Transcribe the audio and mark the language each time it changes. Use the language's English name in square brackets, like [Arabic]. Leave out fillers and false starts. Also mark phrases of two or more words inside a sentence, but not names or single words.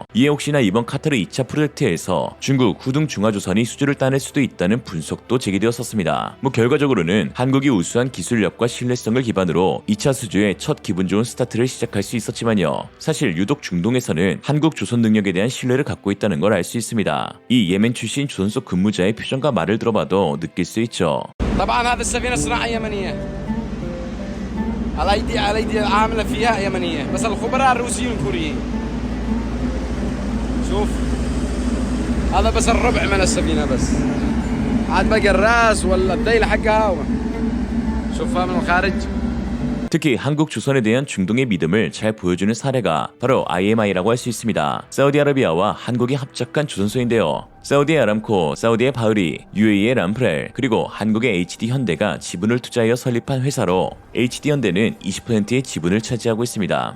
[Korean] 이에 혹시나 이번 카타르 2차 프로젝트에서 중국 후둥중화조선이 수주를 따낼 수도 있다는 분석도 제기되었었습니다. 결과적으로는 한국이 우수한 기술력과 신뢰성을 기반으로 2차 수주의 첫 기분 좋은 스타트를 시작할 수 있었지만요. 사실 유독 중동에서는 한국 조선 능력에 대한 신뢰를 갖고 있다는 걸 알 수 있습니다. 이 예멘 출신 조선소 근무자의 표정과 말을 들어봐도 느낄 수 있죠. [Arabic] طبعا هذا السفينة صناعة يمنية. على أيدي عاملة فيها يمنية، بس الخبراء الروسيين والكوريين. شوف هذا بس الربع من السفينة بس. عاد باقي الراس ولا الذيل حقها. شوفها من الخارج. [Korean] 특히 한국 조선에 대한 중동의 믿음을 잘 보여주는 사례가 바로 IMI라고 할 수 있습니다. 사우디아라비아와 한국이 합작한 조선소인데요. 사우디의 아람코, 사우디의 바흐리, UAE의 람프렐, 그리고 한국의 HD현대가 지분을 투자하여 설립한 회사로 HD현대는 20%의 지분을 차지하고 있습니다.